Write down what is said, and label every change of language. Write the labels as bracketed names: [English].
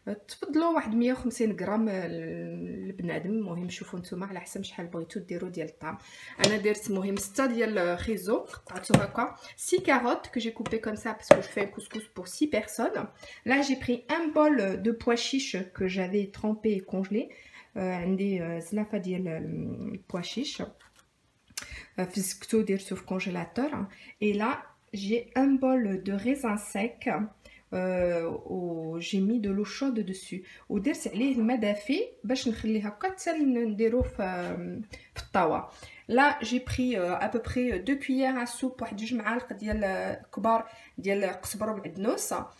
[Arabic] تفضلوا واحد 150 غرام البنادم. المهم شوفوا نتوما على حسب شحال بغيتو ديروا ديال الطعم. انا درت المهم 6 ديال خيزو قطعتو هكا, [French] 6 carottes que j'ai coupé comme ça parce que je fais un couscous pour 6 personnes. Là j'ai pris un bol de pois chiches que j'avais trempé et congelé. [Arabic] عندي زلافه ديال البوا شيش فسكتو درتو في كونجيلاتور. [French] et là j'ai un bol de raisin sec où j'ai mis de l'eau chaude dessus [Arabic] ودرت عليه الماء دافي باش نخليه هكا حتى نديروه في الطاوه. [French] Là j'ai pris à peu près 2 cuillères à soupe, [Arabic] واحد 2 معالق ديال كبار ديال قزبر ومعدنوس.